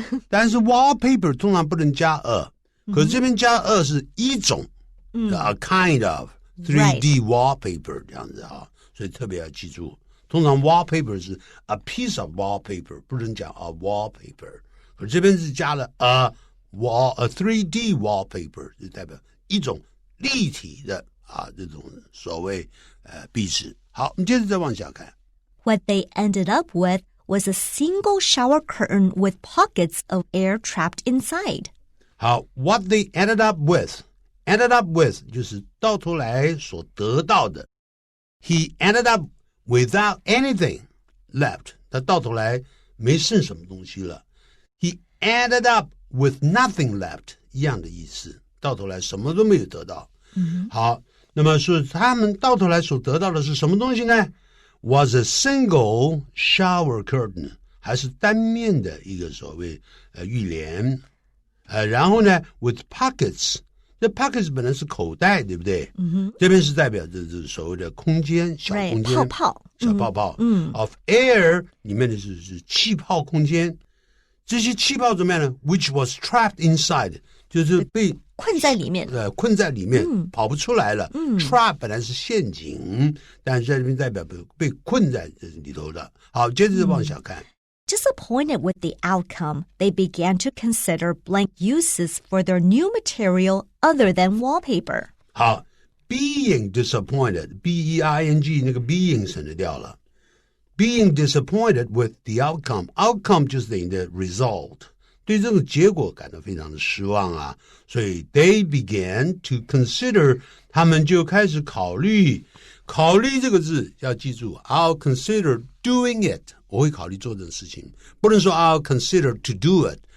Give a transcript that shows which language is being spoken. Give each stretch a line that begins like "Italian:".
Chinese: 但是 wallpaper 通常不能加 a， 可是这边加 a 是一种
English: a kind of 3D wallpaper
Chinese: 这样子所以特别要记住，通常 wallpaper 是
English: a piece of wallpaper，
Chinese: 不能讲 a wallpaper， 可这边是加了 a 3D wallpaper， 就代表一种立体的这种所谓壁纸。好，我们接着再往下看。
English: What they ended up with was a single shower curtain with pockets of air trapped inside.
Chinese: 好 ，
English: What they ended up with
Chinese: 就是到头来所得到的。
English: He ended up without anything left，
Chinese: 他到头来没剩什么东西了。
English: He ended up with nothing left，
Chinese: 一样的意思，到头来什么都没有得到。好。那么说他们到头来所得到的是什么东西呢 ？
English: Was a single shower curtain，
Chinese: 还是单面的一个所谓浴帘，然后呢 with pockets， 这 pockets 本来是口袋，对不对？这边是代表着这所谓的空间，小空间，小泡泡，of air 里面的是气泡空间，这些气泡怎么样呢 ？
English: Which was trapped inside，
Chinese: 就是被困在里面，跑不出来了。 Trap 本来是陷阱，但是在这边代表被困在这里头的。好，接着往下看。
English: Disappointed with the outcome, they began to consider blank uses for their new material other than wallpaper.
Chinese: 好 ，
English: being disappointed,
Chinese: B-E-I-N-G 那个 being 省略掉了。
English: Being disappointed with the outcome, outcome
Chinese: 就是等于的
English: result。
Chinese: 对这个结果感到非常的失望所以
English: they began to consider，
Chinese: 他们就开始考虑这个字要记住
English: I'll consider doing it，
Chinese: 我会考虑做这个事情，不能说
English: I'll consider to do it，